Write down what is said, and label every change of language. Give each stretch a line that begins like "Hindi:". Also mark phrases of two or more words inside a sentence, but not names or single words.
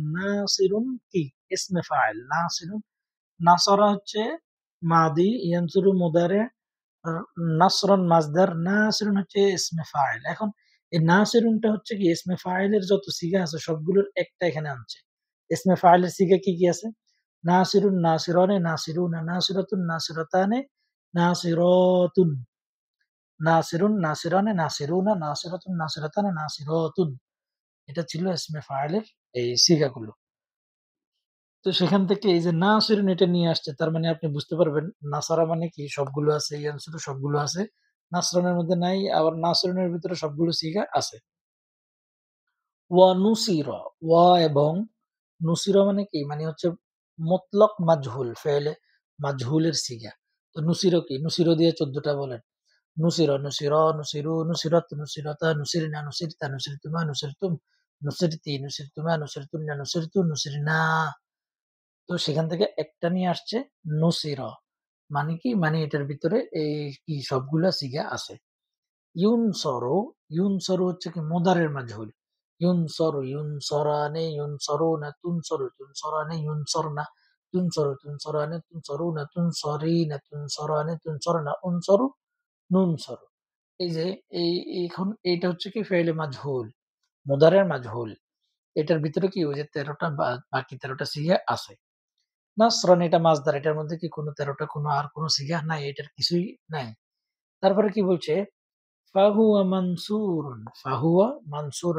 Bangla: নাসিরুন কি?
Arabic: اسم فاعل. ناصر نصر
Bangla: হচ্ছে
Arabic: ماضي ينصر مضارع أ نصرا مصدر,
Bangla: নাসিরুন হচ্ছে
Arabic: اسم فاعل.
Bangla: এখন এই নাসিরুনটা হচ্ছে কি?
Arabic: اسم فاعل
Bangla: যত সিগা আছে সবগুলোর একটা এখানে আনছে।
Arabic: اسم فاعل
Bangla: সিগা কি, কি আছে?
Arabic: ناصر ناصران ناصرون ناصرة ناصرتان ناصرات ناصر ناصران ناصرون ناصرة ناصرتان ناصرات.
Bangla: এটা ছিল
Arabic: اسم فاعل
Bangla: এই সিগাগুলো। তো সেখান থেকে এই যে নাসিরুন এটা নিয়ে আসছে তার মানে আপনি বুঝতে পারবেন নাসারা মানে কি? সবগুলো আছে, ইয়ানসুরু সবগুলো আছে। নাসরানের মধ্যে নাই, আবার নাসিরুনের ভিতরে সবগুলো সিগা আছে।
Arabic: و نصر,
Bangla: ওয়া এবং নুসিরা মানে কি? মানে হচ্ছে
Arabic: مطلق مجهول فعل مجهول
Bangla: সিগা। তো নুসিরা কি? নুসিরা দিয়ে ১৪ টা বলেন।
Arabic: نصر نصرا نصروا نصرت نصرتا نصرن نصرت نصرتما نصرتم نصرت نصرتما نصرتن نصرت نصرنا.
Bangla: তো সেখান থেকে একটা নিয়ে আসছে নুসিরা। মানে কি? মানে এটার ভিতরে এই কি সবগুলা সিগা আছে। ইউনসরু, ইউনসরু হচ্ছে কি?
Arabic: مضارع مجهول. ينصر ينصران ينصرون تنصر تنصران ينصرن تنصر تنصران تنصرون تنصرين تنصران تنصرن أنصر ننصر.
Bangla: এই যে এই এখন এইটা হচ্ছে কি?
Arabic: فعل مجهول مضارع مجهول.
Bangla: এটার ভিতরে কি ওই যে ১৩ টা বাকি ১৩ টা সিগা আছে। নাসরান এটা মাসদার। এটার মধ্যে কি কোনো ১৩ টা কোনো আর কোনো সিগা নাই। এটার কিছুই নাই। তারপরে কি বলছে?
Arabic: فهو منصور فهو منصور.